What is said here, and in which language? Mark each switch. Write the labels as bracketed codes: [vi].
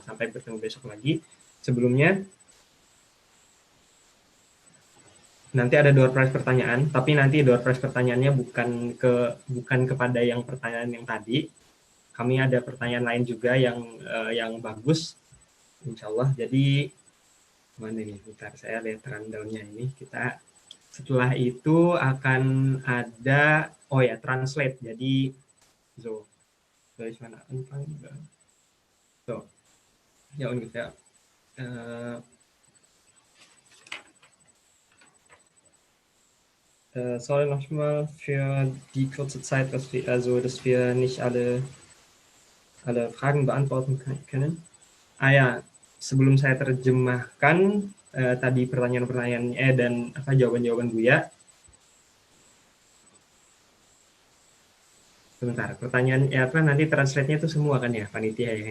[id] Sampai bertemu besok lagi. Sebelumnya nanti ada door prize pertanyaan, tapi nanti door prize pertanyaannya bukan kepada yang pertanyaan yang tadi. Kami ada pertanyaan lain juga yang bagus insya Allah. Jadi mana nih, bentar saya lihat rundown-nya ini. Kita setelah itu akan ada, oh ya, translate. Jadi, [de] so, soll ich mal anfangen? So, ja, ungefähr. Sorry nochmal für die kurze Zeit, dass wir nicht alle Fragen beantworten können. [id] Ya, sebelum saya terjemahkan tadi pertanyaan-pertanyaannya dan jawaban-jawaban Buya. Sebentar, pertanyaannya nanti translate-nya itu semua kan ya, panitia ya.